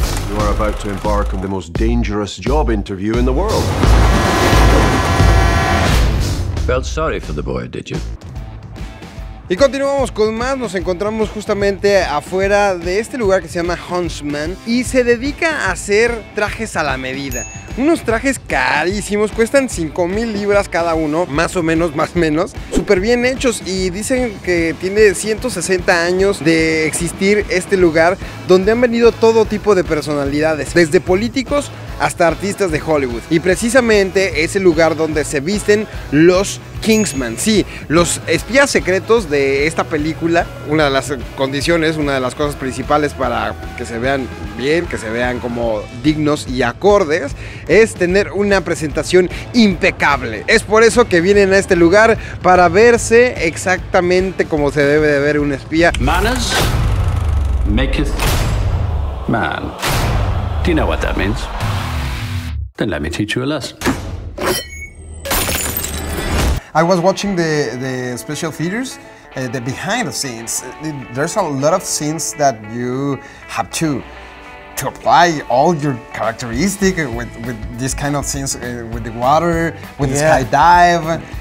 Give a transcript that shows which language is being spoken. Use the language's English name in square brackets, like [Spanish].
[English] You are about to embark on the most dangerous job interview in the world. Felt sorry for the boy, did you? [Spanish] Y continuamos con más, nos encontramos justamente afuera de este lugar que se llama Huntsman y se dedica a hacer trajes a la medida. Unos trajes carísimos, cuestan 5,000 libras cada uno, más o menos, súper bien hechos, y dicen que tiene 160 años de existir este lugar donde han venido todo tipo de personalidades, desde políticos hasta artistas de Hollywood. Y precisamente es el lugar donde se visten los KINGSMAN, sí, los espías secretos de esta película. Una de las condiciones, una de las cosas principales para que se vean bien, que se vean como dignos y acordes, es tener una presentación impecable. Es por eso que vienen a este lugar, para verse exactamente como se debe de ver un espía. [English] Manners maketh man. Do you know what that means? Then let me teach you a lesson. I was watching the special features, the behind the scenes. There's a lot of scenes that you have to apply all your characteristics with this kind of scenes, with the water, with the skydive.